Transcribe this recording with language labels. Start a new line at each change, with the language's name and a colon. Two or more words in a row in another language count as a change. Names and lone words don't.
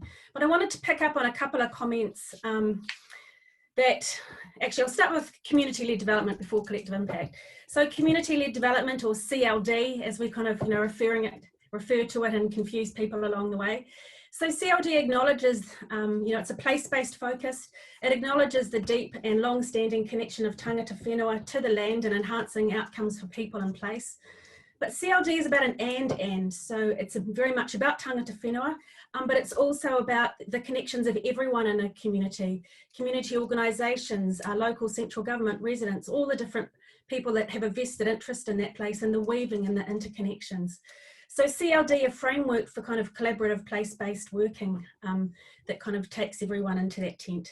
English: But I wanted to pick up on a couple of comments that, actually I'll start with community-led development before collective impact. So community-led development, or CLD, as we kind of refer to it and confuse people along the way. So CLD acknowledges, it's a place-based focus. It acknowledges the deep and long-standing connection of
Māori: tangata whenua
English: to the land and enhancing outcomes for people in place. But CLD is about an and, so it's very much about
Māori: tangata whenua,
English: but it's also about the connections of everyone in a community organisations, local central government, residents, all the different people that have a vested interest in that place, and the weaving and the interconnections. So CLD, a framework for kind of collaborative place-based working that kind of takes everyone into that tent.